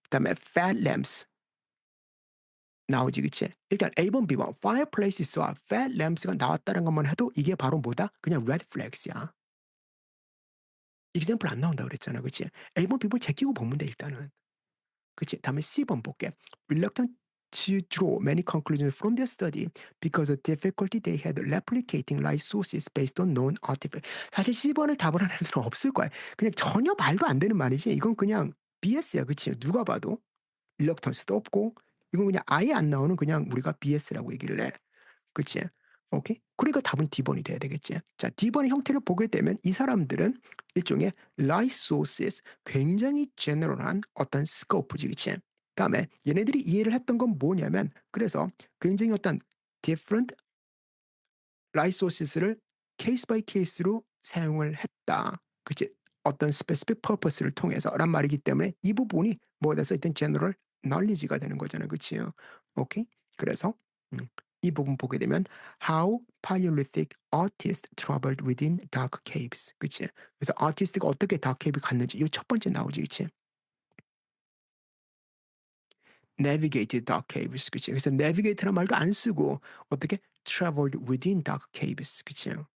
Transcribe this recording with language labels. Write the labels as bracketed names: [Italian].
[Korean] 그다음에 fat lamps 나오지, 그치? 일단 A번, B번 fireplaces와 fat lamps가 나왔다는 것만 해도 이게 바로 뭐다? 그냥 red flags야. example 안 나온다 그랬잖아, 그치? A번, B번 제끼고 보면 돼 일단은. 그치? 다음에 C번 볼게. [English] Reluctant to draw many conclusions from their study because of difficulty they had replicating light sources based on known artifact. [Korean] 사실 C번을 답을 하는 애들은 없을 거야. 그냥 전혀 말도 안 되는 말이지. 이건 그냥 BS야, 그치? 누가 봐도. reluctance도 없고 이건 그냥 아예 안 나오는 그냥 우리가 BS라고 얘기를 해. 그치? 오케이? 그러니까 답은 D번이 돼야 되겠지. 자, D번의 형태를 보게 되면 이 사람들은 일종의 light sources, 굉장히 general한 어떤 scope지, 그치? 그다음에 얘네들이 이해를 했던 건 뭐냐면 그래서 굉장히 어떤 different light sources를 케이스 바이 케이스로 사용을 했다. 그치? 어떤 specific purpose를 통해서란 말이기 때문에 이 부분이 뭐가 돼서 일단 general knowledge가 되는 거잖아. 그치요? 오케이? 그래서 음, 이 부분 보게 되면 [English] how Paleolithic artists traveled within dark caves. [Korean] 그치? 그래서 아티스트가 어떻게 dark cave 갔는지 이 첫 번째 나오지. 그치? [English] navigated dark caves. [Korean] 그치? 그래서 navigate란 말도 안 쓰고 어떻게 [English] traveled within dark caves. [Korean] 그치?